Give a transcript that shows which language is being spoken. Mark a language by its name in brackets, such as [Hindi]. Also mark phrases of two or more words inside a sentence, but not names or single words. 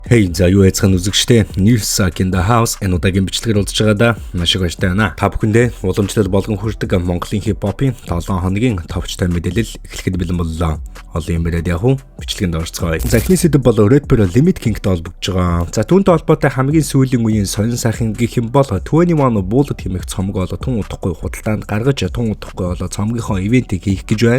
[Mongolian] Hey, за юу яцхан үзэгчтэй Newsak [English] in the house [Mongolian] энэ удаагийн бичлэгээр удаж байгаа да. Маш их баяртай байна. Та бүхэндээ уламжлал болгон хүрдэг Монголын хип-хопын 7 хоногийн товчтой мэдээлэл эхлэхэд бэлэн боллоо. Олон юм яриад явах уу? Бичлэгэнд орцгоё. За эхний сэдв бол рэпер Limit King-тэй холбогдож байгаа. За түүнтэй холбоотой хамгийн сүүлийн үеийн сонин сайхан гэх юм бол 21 Bullet хэмээх цомог болоо тун удахгүй худалдаанд гаргаж тун удахгүй болоо цомгийнхоо ивентийг хийх гэж байна.